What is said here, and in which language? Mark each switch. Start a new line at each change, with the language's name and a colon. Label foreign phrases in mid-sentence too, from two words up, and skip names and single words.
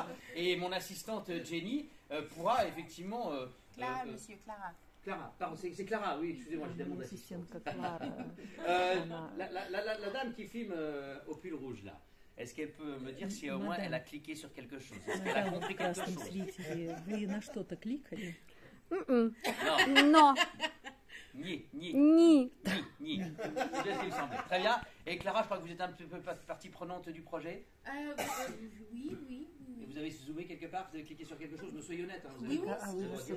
French: Et mon assistante Jenny pourra effectivement... Clara, monsieur, Clara. Clara, pardon, c'est Clara, oui, excusez-moi, j'ai demandé assistante. Clara. La dame qui filme au pull rouge là, est-ce qu'elle peut me dire si au moins elle a cliqué sur quelque chose? Est-ce qu'elle a compris quelque chose?
Russian: Вы на что-то кликали?
French: Non. Non.
Ukrainian: Ni. Ni.
French: C'est bien ce qu'il me semblait. Très bien. Et Clara, je crois que vous êtes un peu partie prenante du projet. Oui. Et vous avez zoomé quelque part, vous avez cliqué sur quelque chose, mais soyez honnête. Hein, vous Oui, avez...